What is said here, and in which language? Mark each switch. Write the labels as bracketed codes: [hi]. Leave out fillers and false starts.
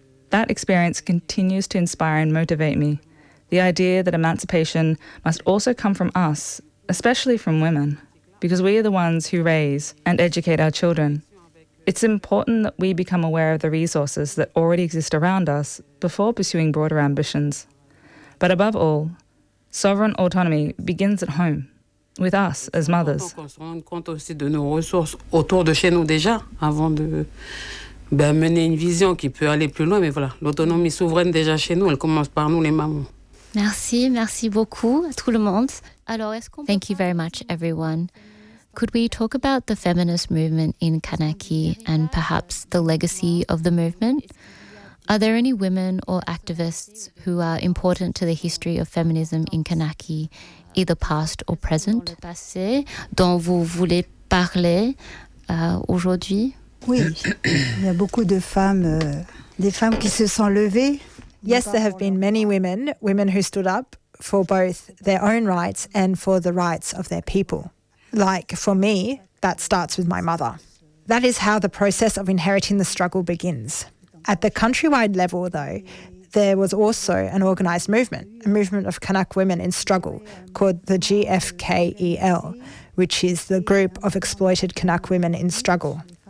[en] That experience continues to inspire and motivate me, the idea that emancipation must also come from us, especially from women, because we are the ones who raise and educate our children. It's important that we become aware of the resources that already exist around us before pursuing broader ambitions. But above all, sovereign autonomy begins at home, with us as mothers. [fr] On se rend compte aussi de nos ressources autour de chez nous déjà, avant de mener une vision qui peut aller plus loin. Mais voilà, l'autonomie souveraine déjà chez nous, elle commence par nous, les mamans. Merci, merci beaucoup à tout le monde. Alors, est-ce qu'on... [en] Thank you very much, everyone. Could we talk about the feminist movement in Kanaki and perhaps the legacy of the movement? Are there any women or activists who are important to the history of feminism in Kanaki, either past or present? [fr] Dans le passé, dont vous voulez parler aujourd'hui? Oui, il y a beaucoup de femmes, des femmes qui se sont levées. [en] Yes, there have been many women, women who stood up for both their own rights and for the rights of their people. Like for me, that starts with my mother. That is how the process of inheriting the struggle begins. At the countrywide level, though, there was also an organised movement, a movement of Kanak women in struggle called the GFKEL, which is the Group of Exploited Kanak Women in Struggle.